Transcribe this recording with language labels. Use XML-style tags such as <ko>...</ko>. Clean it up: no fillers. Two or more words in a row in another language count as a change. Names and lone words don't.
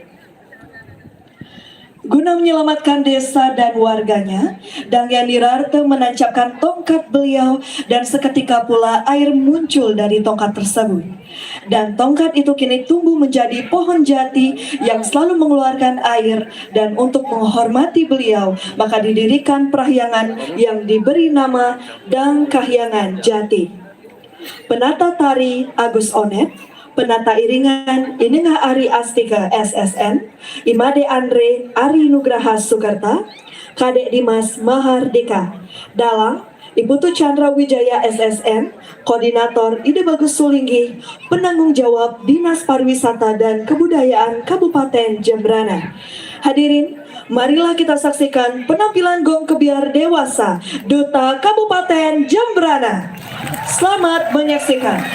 <id>Guna menyelamatkan desa dan warganya, Dangyang Nirarte menancapkan tongkat beliau dan seketika pula air muncul dari tongkat tersebut. Dan tongkat itu kini tumbuh menjadi pohon jati yang selalu mengeluarkan air, dan untuk menghormati beliau maka didirikan perahyangan yang diberi nama Dang Kahyangan Jati. Penata tari Agus Onet, penata iringan Inengah Ari Astika SSN, Imade Andre Ari Nugraha Sukarta, Kadek Dimas Mahardika, Dalang Ibu Tu Chandra Wijaya SSN, Koordinator Ide Bagus Sulinggi, penanggung jawab Dinas Pariwisata dan Kebudayaan Kabupaten Jembrana. Hadirin, marilah kita saksikan penampilan Gong Kebiar Dewasa Duta Kabupaten Jembrana. Selamat menyaksikan.</id>